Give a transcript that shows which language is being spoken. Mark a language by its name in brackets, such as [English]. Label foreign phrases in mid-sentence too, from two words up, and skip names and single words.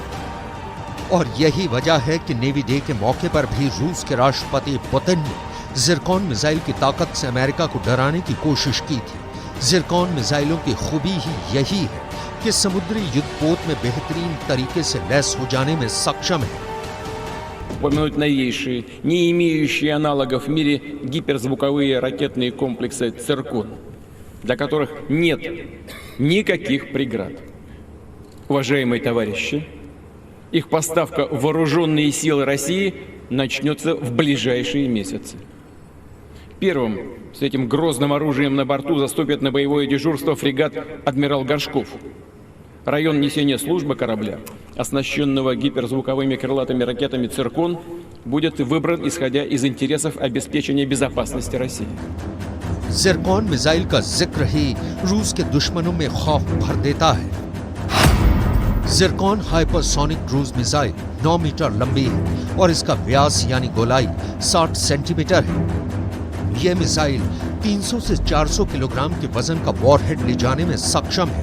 [Hindi] और यही वजह है कि नेवी डे के मौके पर भी रूस के राष्ट्रपति पुतिन ने जिरकॉन मिसाइल की ताकत से अमेरिका को डराने की कोशिश की थी। जिरकॉन मिसाइलों की खूबी ही यही है कि समुद्री युद्धपोत में बेहतरीन तरीके से लैस हो जाने में सक्षम है। [Russian] Упомянуть новейшие, не имеющие аналогов в мире гиперзвуковые ракетные комплексы «Циркон», для которых нет никаких преград. Уважаемые товарищи, их поставка в вооруженные силы России начнется в ближайшие месяцы. Первым с этим грозным оружием на борту заступит на боевое дежурство фрегат «Адмирал Горшков». Район несения службы корабля, оснащенного гиперзвуковыми крылатыми ракетами «Циркон», будет выбран исходя из интересов обеспечения безопасности России. [Hindi] जिरकॉन मिसाइल का जिक्र ही रूस के दुश्मनों में खौफ भर देता है। जिरकॉन हाइपरसोनिक क्रूज मिसाइल 9 मीटर लंबी है और इसका व्यास यानी गोलाई 60 सेंटीमीटर है। यह मिसाइल 300 से 400 किलोग्राम के वजन का वॉरहेड ले जाने में सक्षम है।